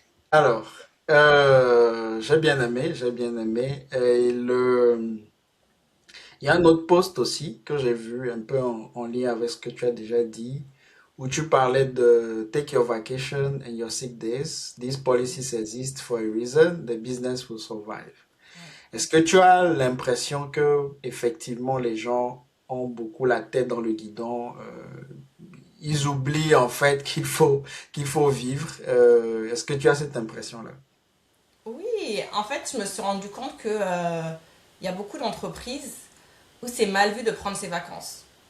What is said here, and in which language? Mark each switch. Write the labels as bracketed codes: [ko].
[fr] Alors, j'ai bien aimé. Il y a un autre post aussi que j'ai vu un peu en lien avec ce que tu as déjà dit, où tu parlais de [en] take your vacation and your sick days. These policies exist for a reason. The business will survive. [fr] Ouais. Est-ce que tu as l'impression que effectivement les gens ont beaucoup la tête dans le guidon, ils oublient en fait qu'il faut vivre. Est-ce que tu as cette impression-là? Oui, en fait, je me suis rendu compte que il y a beaucoup d'entreprises où c'est mal vu de prendre ses vacances.